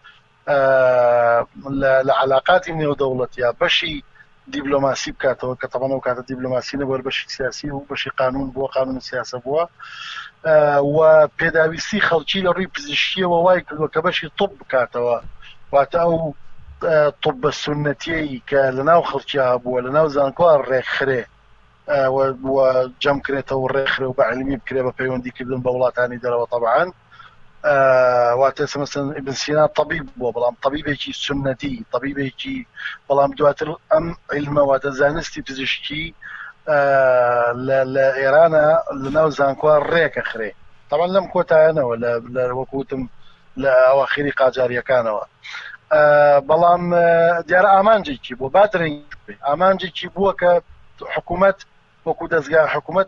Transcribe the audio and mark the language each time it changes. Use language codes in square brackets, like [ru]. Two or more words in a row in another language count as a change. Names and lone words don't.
[ckb] لە علاقاتی نێودەوڵەتیە بەشی دیبلۆماسی بکاتەوە کە تەمەنە و کاتە دیبلۆماسی نەبووە بەشی سیاسی و بەشی قانون بووە قانون سیاسە بووە و پێداویستی خەڵکی لە ڕووی پزیشکیەوە وای کردووە کە بەشی طب بکاتەوە واتە ئەو طب بە سونەتیەی کە لەناو خەڵکییا بووە لەناو زانکۆ ڕێکخرێ و جەمکرێتەوە ڕێکخرێ و بە عیلمی بکرێ بە پەیوەندیکردن بە وڵاتانی دەرەوە طبعاً واتە مثلا ابن سینا طبیب بووە بەڵام طبیبێکی سنەتی طبیبێکی بەڵام دواتر ئەم عیلمە واتە زانستی پزیشکی لە ئێرانە لەناو زانکۆ ڕێکەخرێ طبعاً لەم کۆتایەنەوە لە وەکوتم لە ئەواخری قاجاریەکانەوە بەڵام دیارە ئامانجێکی بووە بادرێنی ئامانجێکی بووە کە حکوومەت وەکو دەستگا حکوومەت